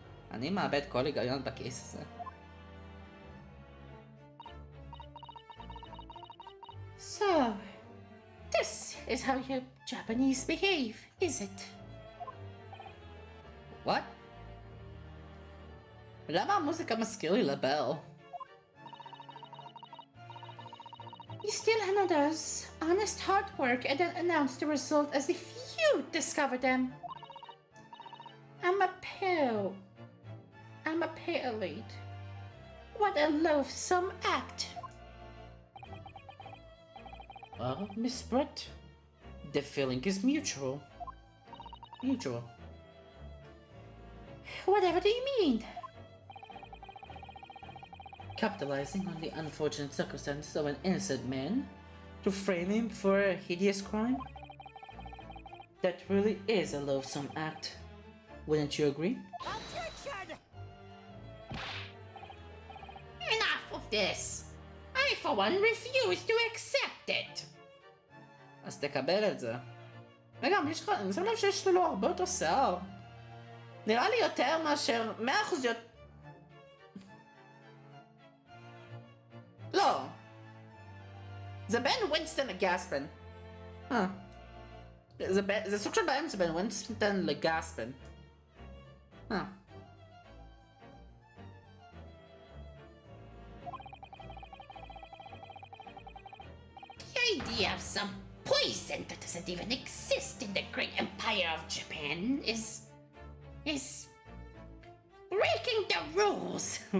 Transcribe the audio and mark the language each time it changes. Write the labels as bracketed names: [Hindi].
[Hebrew] אני מאבד כל היגיון בכיס הזה. [English] So, this is how you Japanese behave, is it? what? [Hebrew] למה המוזיקה מזכיר לי לבל? [English] You steal another's honest hard work and then announce the result as if you discovered them. I'm a pale lead. What a loathsome act. Well, Miss Brett, the feeling is mutual. Mutual. Whatever do you mean? Capitalizing on the unfortunate circumstances of an innocent man to frame him for a hideous crime? That really is a loathsome act. Wouldn't you agree? Enough of this. I, for one, refuse to accept it. [Hebrew] אז תקבל את זה. וגם, יש לך, אני שם לב שיש לו הרבה יותר שיער. נראה לי יותר מאשר 100% יותר... לא. זה בין ווינסטון לגספן. זה סוג של באמצע בין ווינסטון לגספן. [English] The idea of some poison that doesn't even exist in the great empire of Japan is breaking the rules.